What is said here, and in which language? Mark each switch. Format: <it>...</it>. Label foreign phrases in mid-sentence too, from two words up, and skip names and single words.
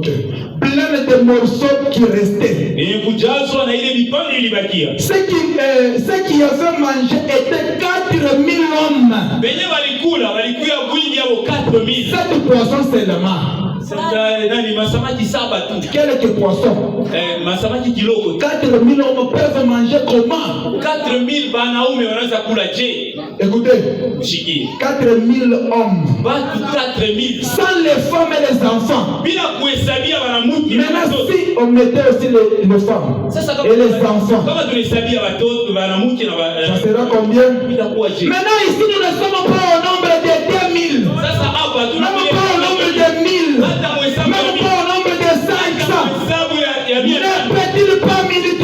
<fr>Plein de morceaux qui restaient. Ceux qui avaient mangé étaient 4000 hommes. 7 poissons seulement. Quelques poissons. 4000 hommes peuvent manger comment?</fr> <sw>4000 banaume wanaweza kula je?</sw> <fr>Écoutez. 4000 hommes. 4000 sans les femmes et les enfants.</fr> <sw>Bila kuhesabia wanamuke.</sw> <fr>Maintenant si on mettait aussi les femmes et les enfants.</fr> <sw>Kama tunahesabia watoto wanamuke na</sw> <fr>ça sera combien?</fr> <sw>Itakuwa je?</sw> <fr>Maintenant ici nous ne sommes pas au nombre de 2000.</fr> <sw>Sasa hapa</sw> <fr>tunamo pas au nombre de 1000. Même pas au nombre de 500. Ne peut-il pas</fr>